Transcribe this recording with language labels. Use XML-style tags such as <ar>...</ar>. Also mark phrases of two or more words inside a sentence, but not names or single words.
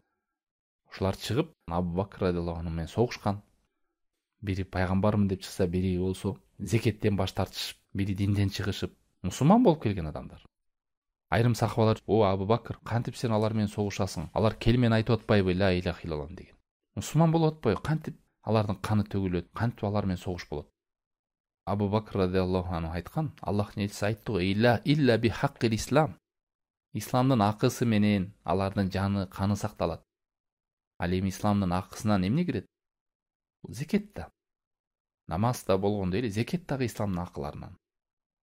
<ky>Ошолар чыгып Абу Бакр</ky> <ar>رضي الله عنه</ar> <ky>менен согушкан. Бири пайгамбармын деп чыкса, бири болсо зекеттен баш тартышып, бири динден чыгышып, мусулман болуп келген адамдар. Айрым сахабалар: "О Абу Бакр, кантип сен алар менен согушасың? Алар келмени айтып атпайбы</ky> <ar>لا إله إلا الله"</ar> <ky>деген. Мусулман болуп атпайбы? Кантип алардын каны төгүлөт? Кантип алар менен согуш болот? Абу Бакр</ky> <ar>رضي الله عنه</ar> <ky>айткан, Аллахтын элчиси айтты го:</ky> <ar>"إلا بحق الإسلام."</ar> <ky>Исламдын акысы менен алардын жаны, каны сакталат. Ал эми исламдын акысынан эмне кирет? Зекет да. Намаз да болгондой эле зекет дагы исламдын акыларынан.</ky>